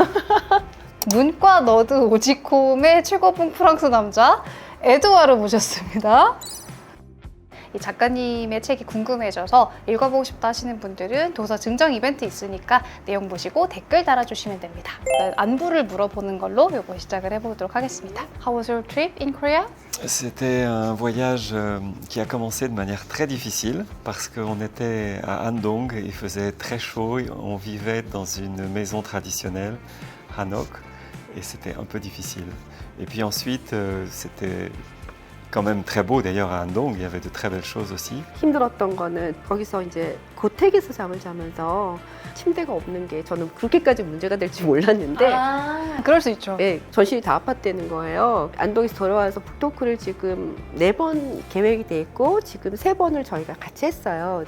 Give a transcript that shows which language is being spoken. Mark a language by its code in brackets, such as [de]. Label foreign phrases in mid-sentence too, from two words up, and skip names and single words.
[ko] 문과 너드 오지콤의 최고봉 프랑스 남자 에드와르 모셨습니다. 이 작가님의 책이 궁금해져서 읽어보고 싶다 하시는 분들은 도서 증정 이벤트 있으니까 내용 보시고 댓글 달아주시면 됩니다. 안부를 물어보는 걸로 요거 시작을 해보도록 하겠습니다. [en] How was your trip in Korea? [fr] C'était un voyage qui a commencé de manière très difficile parce qu'on était à Andong, il faisait très chaud, on vivait dans une maison traditionnelle, Hanok, et c'était un peu difficile. Et puis ensuite, c'était quand même très beau d'ailleurs à Andong, il y avait de très belles choses aussi. [ko] 힘들었던 거는 거기서 이제 고택에서 잠을 자면서 침대가 없는 게 저는 그렇게까지 문제가 될 줄 몰랐는데 그럴 수 있죠. 네, 전신이 다 아팠다는 거예요. 안동에서 돌아와서 북토크를 지금 4번 계획이 돼 있고 지금 3번을 저희가 같이 했어요.